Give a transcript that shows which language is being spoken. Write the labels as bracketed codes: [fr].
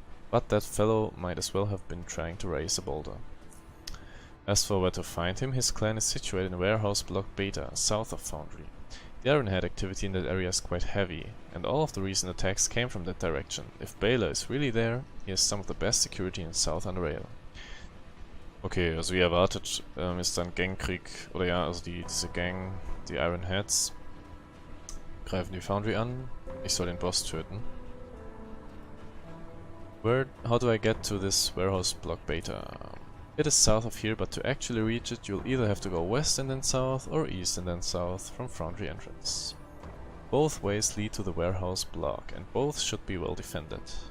[en] But that fellow might as well have been trying to raise a boulder. As for where to find him, his clan is situated in Warehouse Block Beta, south of Foundry. The Ironhead activity in that area is quite heavy, and all of the recent attacks came from that direction. If Baylor is really there, he has some of the best security in South Underrail. [de] Okay, also wie erwartet ist dann Gangkrieg, oder ja, also diese Gang, die Ironheads, greifen die Foundry an. Ich soll den Boss töten. [en] How do I get to this Warehouse Block Beta? It is south of here, but to actually reach it, you'll either have to go west and then south, or east and then south from Foundry entrance. Both ways lead to the warehouse block, and both should be well defended.